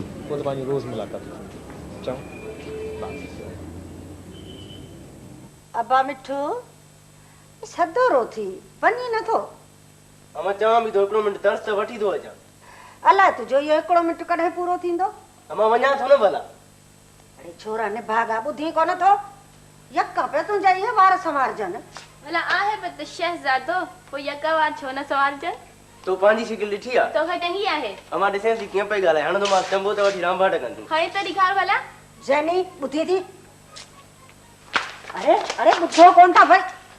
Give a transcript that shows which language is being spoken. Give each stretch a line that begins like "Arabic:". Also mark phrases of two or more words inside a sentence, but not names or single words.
Sindhi: पोइ त पंहिंजी रोज़ मुलाक़ात चऊं। अबा मिठू सदोरो थी वञी नथो। अमा चवां बि थो हिकिड़ो मिंट तरस त वठी थो अचां। अलाए तुंहिंजो इहो हिकिड़ो मिंट कॾहिं पूरो थींदो। अमा वञा थो न भला। अरे छोरा ने भागा ॿुधी कोन थो यका पे तुंहिंजा इहे वार संवारजनि। भला आहे बि त शहज़ादो पोइ यका वार छो न सवारजनि। तो पंहिंजी शिकिल ॾिठी आहे तोखे चङी आहे। अमा ॾिसे थी कीअं पई ॻाल्हाए हाणे त मां चंबो त वठी रामभाट कंदी। खणी त ॾेखार भला। जैनी ॿुधी थी। अरे अरे ॿुधो कोन था भई।